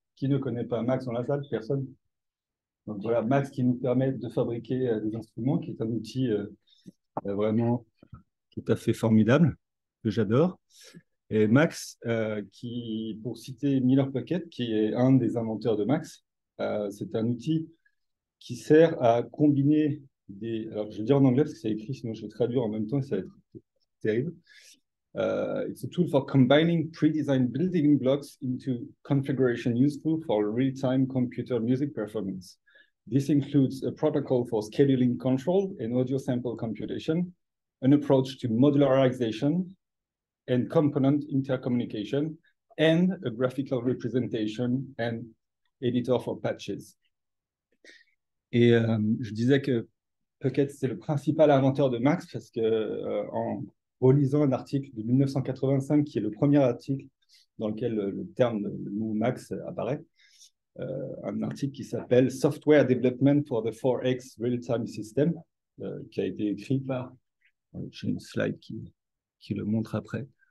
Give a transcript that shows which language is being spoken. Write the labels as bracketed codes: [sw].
[fr] Qui ne connaît pas Max dans la salle? Personne. Donc voilà, Max qui nous permet de fabriquer des instruments, qui est un outil vraiment tout à fait formidable, que j'adore. Et Max, pour citer Miller Pocket, qui est un des inventeurs de Max, c'est un outil qui sert à combiner alors, je vais dire en anglais parce que c'est écrit, sinon je vais traduire en même temps et ça va être terrible. [en] It's a tool for combining pre-designed building blocks into configuration useful for real-time computer music performance. This includes a protocol for scheduling control and audio sample computation, an approach to modularization and component intercommunication, and a graphical representation and editor for patches. [fr] Et je disais que Puckett, c'est le principal inventeur de Max parce que en relisant un article de 1985, qui est le premier article dans lequel le mot Max apparaît, un article qui s'appelle Software Development for the 4X Real-Time System, qui a été écrit par, j'ai une slide qui le montre après,